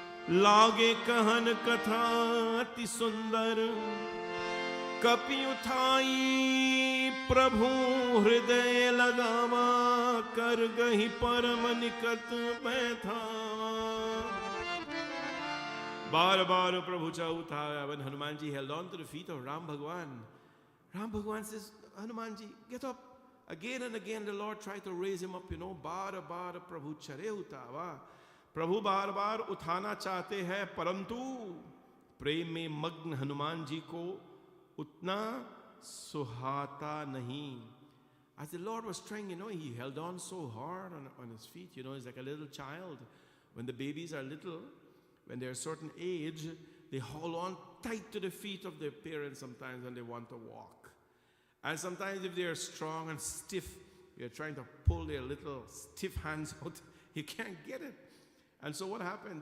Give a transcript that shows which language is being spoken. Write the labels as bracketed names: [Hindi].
[Hindi] लागे कहन कथा अति सुंदर कपि उठाई प्रभु हृदय लगावा कर गही परम निकट बैठावा. बार बार प्रभु चा उठाया. [English] When Hanumanji held on to the feet of Ram Bhagwan says, Hanumanji, get up. Again and again the Lord tried to raise him up, [Hindi] बार बार प्रभु चरे उठावा. प्रभु बार बार उठाना चाहते हैं, परंतु प्रेम में मग्न हनुमान जी को उतना सुहाता नहीं. [English] As the Lord was trying, he held on so hard on his feet. He's like a little child. When the babies are little, when they're a certain age, they hold on tight to the feet of their parents sometimes when they want to walk. And sometimes if they're strong and stiff, you're trying to pull their little stiff hands out. You can't get it. And so what happened?